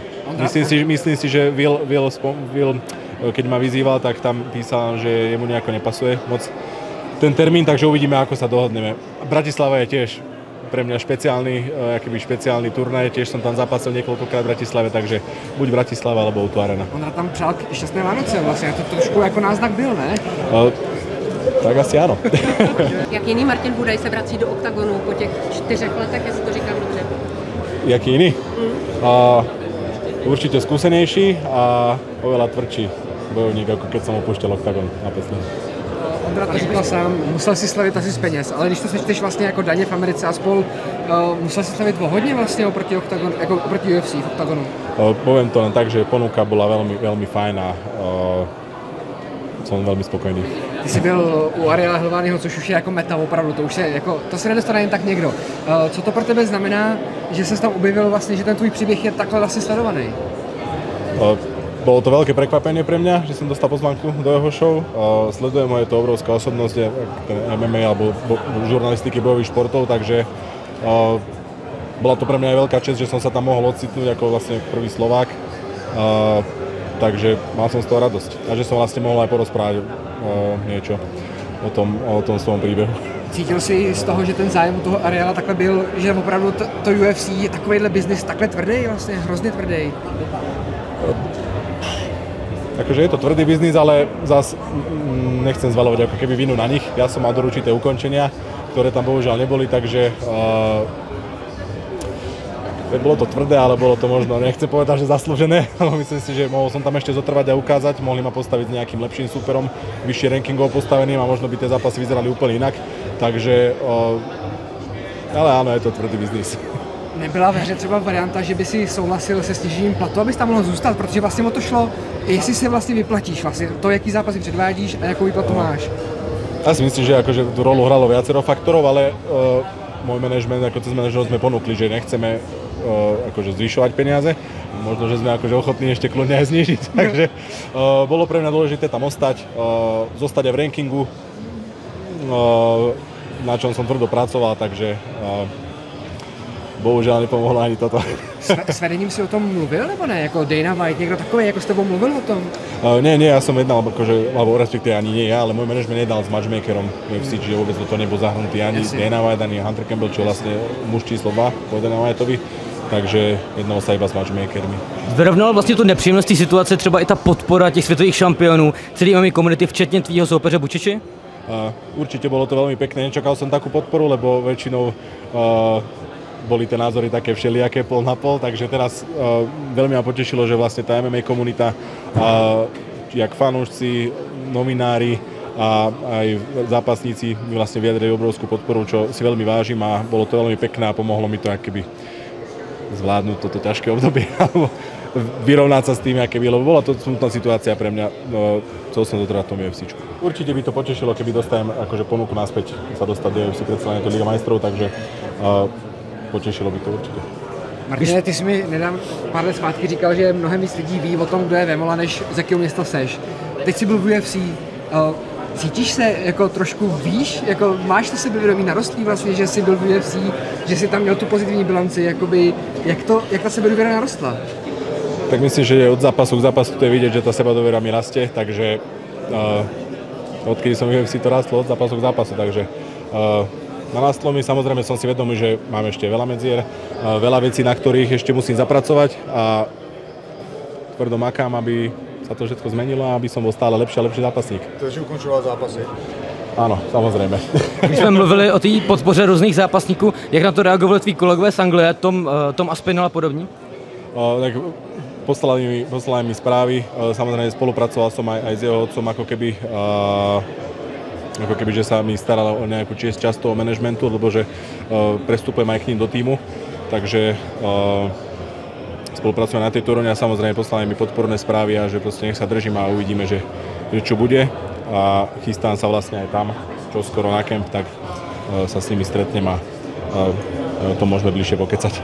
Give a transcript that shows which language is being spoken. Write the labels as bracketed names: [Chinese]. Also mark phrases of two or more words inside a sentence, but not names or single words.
[Slovak] Myslím si, že Will, keď ma vyzýval, tak tam písal, že jemu nejako nepasuje moc ten termín, takže uvidíme, ako sa dohodneme. Bratislava je tiež pre mňa špeciálny turnaj, tiež som tam zápasil niekoľkokrát v Bratislave, takže buď Bratislava, alebo O2 Arena. [Czech] On tam přál šťastné Vánoce vlastně, to trošku jako náznak byl, ne? [Slovak] Tak asi áno. [Czech] Jak jiný Martin Budaj se vrací do Octagonu po těch 4 letech, jestli to říkám dobře? [Slovak] Jak iný? Určite skúsenejší a oveľa tvrdší bojovník, ako keď som opúšťal Octagon na Peslin. [Czech] Ondra to říkal sám, musel si slavit asi z peněz, ale když to sečteš vlastně jako daně v Americe a spol, musel si slavit hodně vlastně oproti UFC v Octagonu? [Slovak] Poviem to len tak, že ponuka bola veľmi, veľmi fajn a som veľmi spokojný. [Czech] Ty jsi byl u Ariela Helványho, což už je jako meta opravdu, to se nedostane jen tak někdo. Co to pro tebe znamená, že se tam objevil vlastně, že ten tvůj příběh je takhle vlastně sledovaný? [Slovak] Bolo to veľké prekvapenie pre mňa, že som dostal pozvánku do jeho show. Sledujem ho, je to obrovská osobnosť, MMA alebo žurnalistiky bojových športov, takže bola to pre mňa aj veľká česť, že som sa tam mohol ocitnúť ako vlastne prvý Slovák. Takže mal som z toho radosť a že som vlastne mohol aj porozprávať niečo o tom svojom príbehu. [Czech] Cítil jsi z toho, že ten zájem u toho Ariela takhle byl, že opravdu to UFC je takovýhle biznis takhle tvrdý, vlastně hrozně tvrdý? [Slovak] Takže je to tvrdý biznis, ale zase nechcem zvaľovať ako keby vinu na nich. Ja som mal do určité ukončenia, ktoré tam bohužiaľ neboli, takže bolo to tvrdé, ale bolo to možno, nechcem povedať, že zaslúžené, ale myslím si, že mohol som tam ešte zotrvať a ukázať, mohli ma postaviť s nejakým lepším súperom, vyššie rankingov postaveným a možno by tie zápasy vyzerali úplne inak, takže ale áno, je to tvrdý biznis. [Czech] Nebyla ve hře třeba varianta, že by si souhlasil se snížením platu, abys tam mohl zůstat, protože vlastně o to šlo, jestli se vlastně vyplatíš, vlastně to, jaký zápasy předvádíš a jakou výplatu máš. [Slovak] Ja si myslím, že akože tú rolu hralo viacero faktorov, ale môj manažment, ako cez manažment sme ponúkli, že nechceme akože zvyšovať peniaze, možno, že sme akože ochotní ešte kľudne aj znížiť. Takže bolo pre mňa dôležité tam ostať, zostať aj v rankingu, na čom som tvrdo pracoval, takže bohužel nepomohlo ani toto. [Czech] S vedením si o tom mluvil, nebo ne? Jako Dana White, někdo takový, jako s tebou mluvil o tom? [Slovak] Nie, ja som jednal, akože, alebo respektíve ani nie ja, ale môj manažment jednal s matchmakerom UFC, čiže vôbec do toho nebol zahrnutý ani Dana White, ani Hunter Campbell, čo vlastne muž číslo 2 po Dana Whiteovi. Takže jednalo sa iba s matchmakermi. [Czech] Vyrovnal vlastně tu nepříjemnost té situace třeba i ta podpora těch světových šampionů, celý MMA komunity, včetně tvýho soupeře Bučiči? [Slovak] Určite bolo to veľmi pekné, nečakal som takú podporu, lebo väčšinou boli tie názory také všelijaké pol na pol, takže teraz veľmi ma potešilo, že vlastne tá MMA komunita, jak fanúšci, nominári a aj zápasníci mi vlastne vyjadrili obrovskú podporu, čo si veľmi vážim a bolo to veľmi pekné a pomohlo mi to akoby zvládnuť toto ťažké obdobie alebo vyrovnať sa s tým, aké by, lebo bola to smutná situácia pre mňa, chcel som dotrvať v tom UFCčku. Určite by to potešilo, keby dostajem akože ponuku naspäť sa dostať do UFC, predsa len je to Liga majstrov, takže potešilo by to určitě. [Czech] Martine, ty jsi mi pár let zpátky říkal, že mnohem víc lidí ví o tom, kdo je Vemola, než z jakého města seš. Teď jsi byl v UFC. Cítíš se jako trošku víš, jako máš to sebevědomí narostlý vlastně, že jsi byl v UFC, že jsi tam měl tu pozitivní bilanci, jakoby, jak ta sebedůvěra narostla? [Slovak] Tak myslím, že od zápasu k zápasu to je vidieť, že tá sebadôvera mi rastie, takže odkedy som v UFC to rastlo od zápasu k zápasu, takže narastlo mi, samozrejme som si vedomý, že mám ešte veľa medzier, veľa vecí, na ktorých ešte musím zapracovať a tvrdo makám, aby sa to všetko zmenilo a aby som bol stále lepší a lepší zápasník. [Czech] Takže ukončoval zápasy? [Slovak] Áno, samozrejme. [Czech] Když jsme mluvili o té podpoře různých zápasníků, jak na to reagovali tví kolegové z Anglie, Tom Aspinall a podobně? [Slovak] Tak poslali mi správy, samozrejme spolupracoval som aj s jeho otcom, ako keby, že sa mi staral o nejakú časť toho manažmentu, lebo že prestupujem aj k ním do týmu, takže spolupracujeme na tejto úrovni a samozrejme poslali mi podporné správy a že proste nech sa držím a uvidíme, že čo bude a chystám sa vlastne aj tam, čo skoro na kemp, tak sa s nimi stretnem a to môžeme bližšie pokecať.